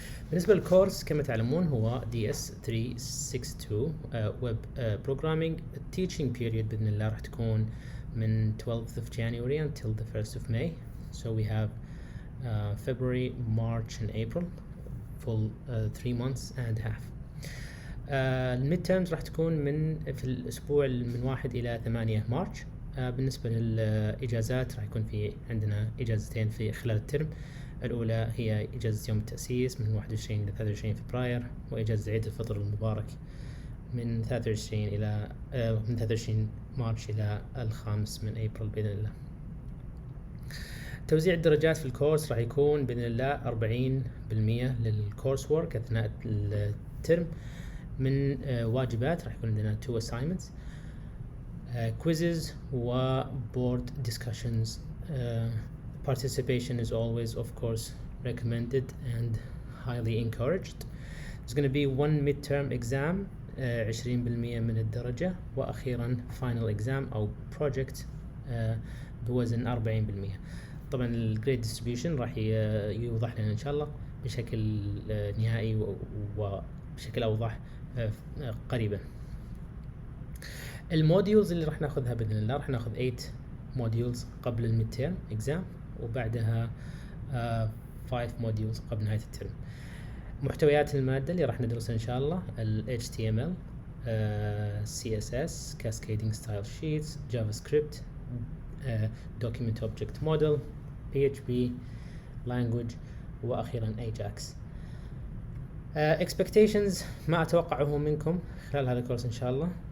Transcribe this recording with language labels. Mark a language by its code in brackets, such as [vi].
[ar] بالنسبة للكورس كما تعلمون هو DS362 Web Programming. [en] Teaching period [ar] بإذن الله راح تكون من [en] 12th of January until the 1st of May. So we have February, March and April, full 3 months and half. [ar] الميد تيرمز راح تكون في الأسبوع من 1 إلى 8 مارش. بالنسبة للإجازات راح يكون في عندنا إجازتين في خلال الترم. الأولى هي إجازة يوم التأسيس من 21 إلى 23 فبراير، وإجازة عيد الفطر المبارك من 23 مارش إلى 5 من أبريل بإذن الله. توزيع الدرجات في الكورس راح يكون بإذن الله 40% للكورس وورك أثناء الترم. من واجبات راح يكون عندنا 2 assignments, quizzes و board discussions. [en] Participation is always of course recommended and highly encouraged. There's going to be one midterm exam 20% [ar] من الدرجة، وأخيرا [en] final exam أو project بوزن 40%. [ar] طبعا الجريد distribution راح يوضح لنا إن شاء الله بشكل نهائي وبشكل أوضح قريبا. الموديولز اللي راح ناخذها باذن الله راح ناخذ 8 موديولز قبل الميد تيرم اكزام، وبعدها 5 موديولز قبل نهايه الترم. محتويات الماده اللي راح ندرسها ان شاء الله ال HTML, CSS, Cascading Style Sheets, JavaScript, Document Object Model, PHP, Language، واخيرا Ajax. expectations ما اتوقعه منكم خلال هذا الكورس ان شاء الله.